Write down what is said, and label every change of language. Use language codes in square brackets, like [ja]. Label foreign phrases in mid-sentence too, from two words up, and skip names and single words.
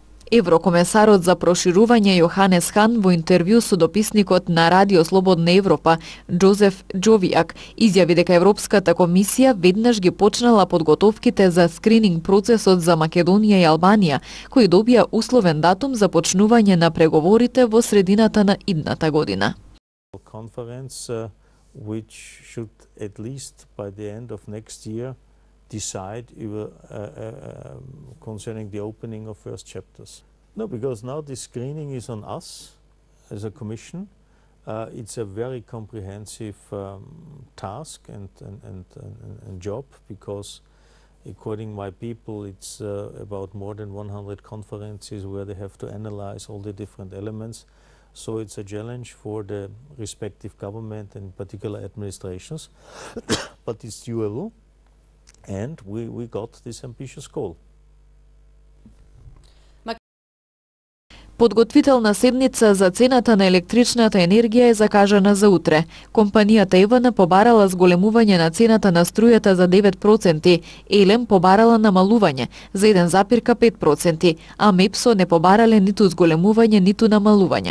[mk] Еврокомесарот за проширување Јоханес Хан во интервју со дописникот на Радио Слободна Европа Джозеф Џовијак изјави дека Европската комисија веднаш ги почнала подготовките за скрининг процесот за Македонија и Албанија, кои добија условен датум за почнување на преговорите во средината на идната година. [en] Conference which should at least by the end of next year decide concerning the opening of first chapters. No, because now the screening is on us as a commission. It's a very comprehensive task and job, because according to my people, it's about more than 100 conferences where they have to analyze all the different elements. So it's a challenge for the respective government and particular administrations, but it's doable. And we got this ambitious goal. [mk] Подготвителна седница за цената на електричната енергија е закажана за утре. Компанијата Евана побарала зголемување на цената на струјата за 9%, Елем побарала намалување за 1,5%, а Мепсо не побарале ниту зголемување, ниту намалување.